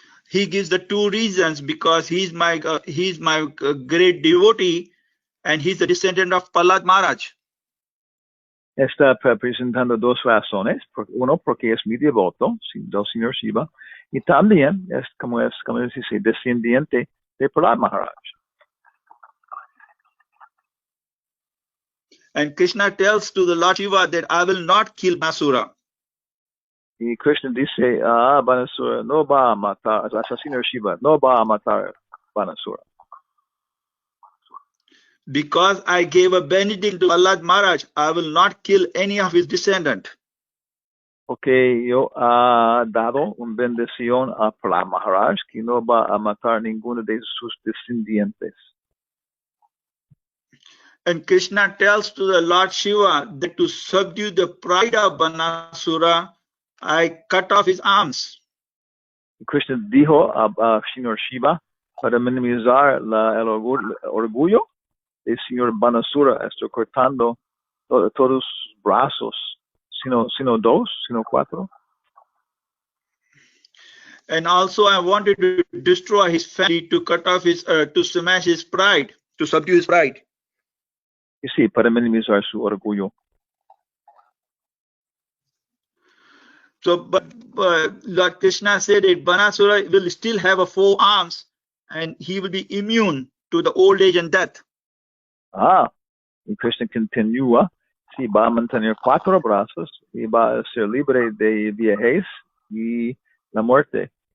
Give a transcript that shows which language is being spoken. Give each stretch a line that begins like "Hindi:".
English: He gives the 2 reasons, because he's my great devotee and he's the descendant of Prahlad Maharaj.
Spanish: Está presentando 2 razones. Uno, porque es mi devoto del Señor Shiva, y también es como dice, descendiente de Prahlad Maharaj.
English: And Krishna tells to the Lord Shiva that I will not kill Banasura.
Spanish: Y Krishna dice, Banasura no va a matar, el Señor Shiva no va a matar Banasura.
English: Because I gave a benediction to Prahlad Maharaj, I will not kill any of his descendants.
Spanish: Porque yo ha dado una bendición a Prahlad Maharaj que no va a matar ninguno de sus descendientes.
English: And Krishna tells to the Lord Shiva that to subdue the pride of Banasura, I cut off his arms.
Spanish: Krishna dijo a Señor Shiva, para minimizar el orgullo del Señor Banasura, estoy cortando todos sus brazos, sino 2, sino 4.
English: And also I wanted to destroy his family, to cut off his, to smash his pride, to subdue his pride.
Spanish: Y sí, para minimizar su orgullo.
English: So, but Lord Krishna said that Banasura will still have 4 arms and he will be immune to the old age and death.
Spanish: Y Krishna continúa, sí, va a mantener 4 brazos y va a ser libre de viejez y la muerte.